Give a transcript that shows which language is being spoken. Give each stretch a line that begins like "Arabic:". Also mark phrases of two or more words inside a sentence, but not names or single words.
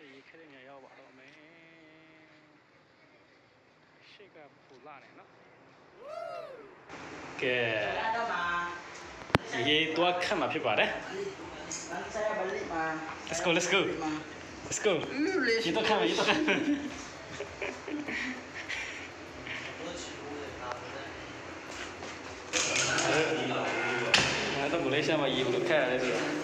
Burmese: ခဲ့တဲ့နေရာရောက်ပါတော့မယ်ရှေ့ကပူလာနေနော်ကဲရေတော့ခတ်မှာဖြစ်ပါတယ်
English: Let's go let's go let's go
Burmese: ရေတော့ခတ်မှာရေတော့ခတ်တော့မလေးရှားမှာရေဘယ်လိုခတ်ရလဲဆိုတော့